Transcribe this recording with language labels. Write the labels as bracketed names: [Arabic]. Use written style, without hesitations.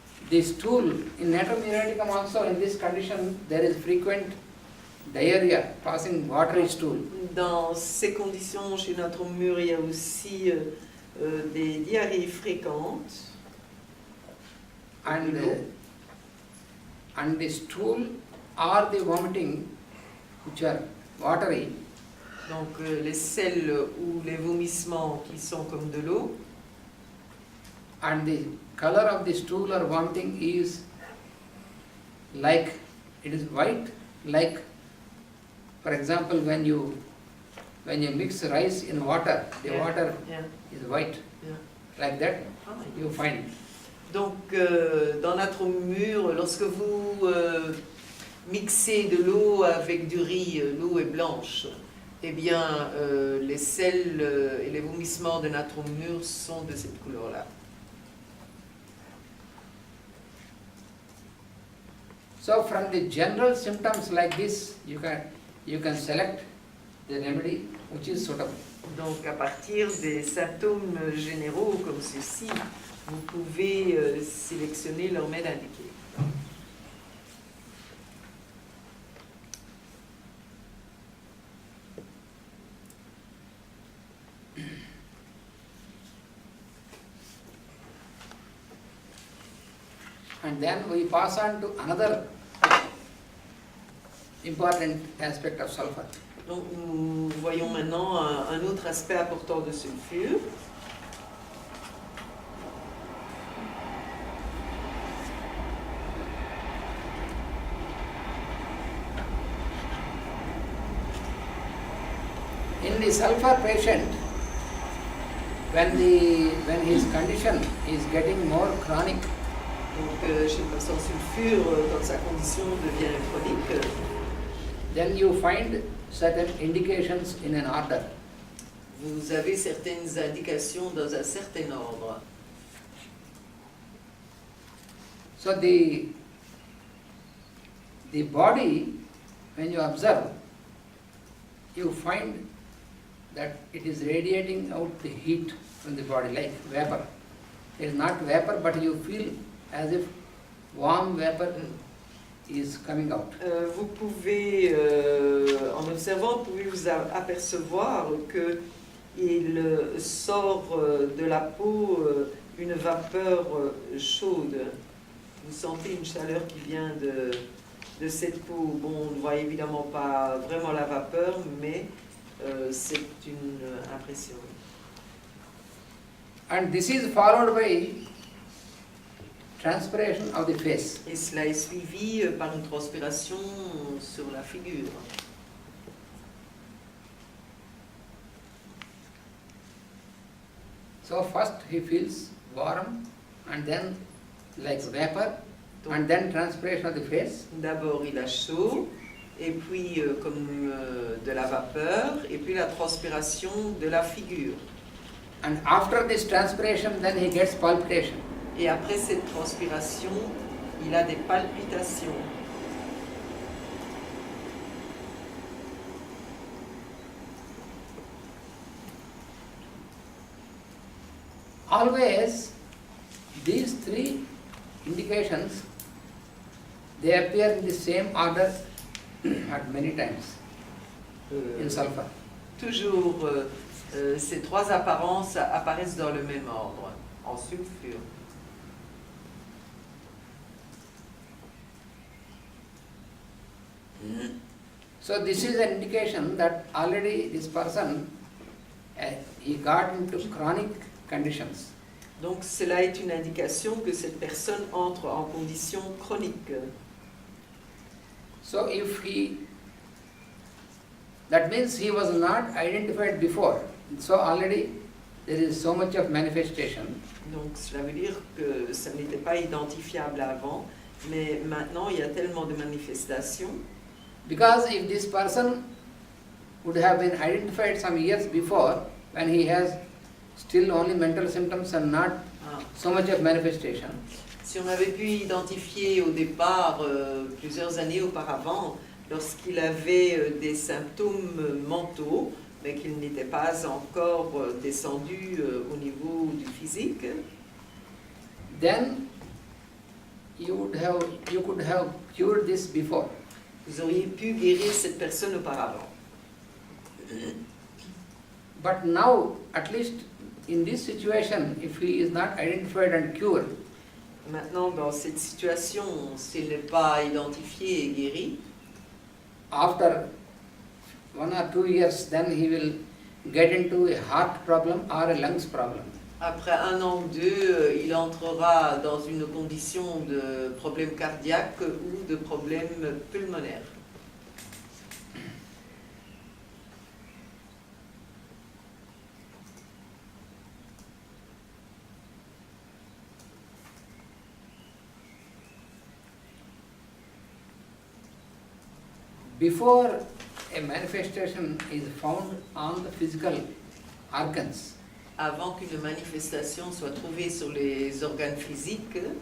[English] the stool, in natrum muriaticum also in this condition there is frequent diarrhea, passing watery stool. [French] dans ces conditions, chez natrum mur, il y a aussi des diarrhées fréquentes. [English] And the stool or the vomiting, which are watery, [French] Donc les selles ou les vomissements qui sont comme de l'eau, [English] and the color of the stool or vomiting is like, it is white, like, for example, when you mix rice in water, the Yeah. water Yeah. is white, Yeah. like that Ah, you find. [French] donc dans natrum mur, lorsque vous mixez de l'eau avec du riz, l'eau est blanche, eh bien les selles et les vomissements de natrum mur sont de cette couleur-là. [English] So from the general symptoms like this, you can select the remedy which is suitable. [French] Donc à partir des symptômes généraux comme ceci, vous pouvez sélectionner le remède indiqué. [English] And then we pass on to another important aspect of sulfur. [French] Donc nous voyons maintenant un autre aspect important de sulfure. [English] In the sulfur patient, when his condition is getting more chronic, [French] Donc chez le patient sulfure, quand sa condition devient chronique, [English] then you find certain indications in an order. [French] vous avez certaines indications dans un certain ordre. [English] So the body, when you observe, you find that it is radiating out the heat from the body like vapor. It is not vapor, but you feel as if warm vapor is coming out. [French] Vous pouvez, en observant, pouvez-vous apercevoir que il sort de la peau une vapeur chaude. Vous sentez une chaleur qui vient de cette peau. Bon, on ne voit évidemment pas vraiment la vapeur, mais c'est une impression. [English] And this is followed by transpiration of the face. [French] Et cela est suivi par une transpiration sur la figure. [English] So first he feels warm and then like vapor and then transpiration of the face. [French] D'abord il a chaud, et puis comme de la vapeur, et puis la transpiration de la figure. [English] And after this transpiration then he gets palpitation. [French] Et après cette transpiration, il a des palpitations. [English] Always these three indications, they appear in the same order at many times in sulfur. [French] Toujours, ces trois apparences apparaissent dans le même ordre, en sulfure. [English] So this is an indication that already this person, he got into chronic conditions. [French] Donc cela est une indication que cette personne entre en condition chronique. [English] So that means he was not identified before. So already there is so much of manifestation. [French] Donc cela veut dire que ça n'était pas identifiable avant, mais maintenant il y a tellement de manifestations. [English] Because if this person would have been identified some years before, when he has still only mental symptoms and not so much of manifestation. [French] Si on avait pu identifier au départ, plusieurs années auparavant, lorsqu'il avait des symptômes mentaux, mais qu'il n'était pas encore descendu au niveau du physique, [English] then you could have cured this before. [French] vous auriez pu guérir cette personne auparavant. [English] But now, at least in this situation, if he is not identified and cured, [French] Maintenant, dans cette situation, s'il n'est pas identifié et guéri, [English] after 1 or 2 years, then he will get into a heart problem or a lungs problem. [French] après 1 an ou 2, il entrera dans une condition de problème cardiaque ou de problème pulmonaire. [English] Before a manifestation is found on the physical organs, [French] Avant qu'une manifestation soit trouvée sur les organes physiques,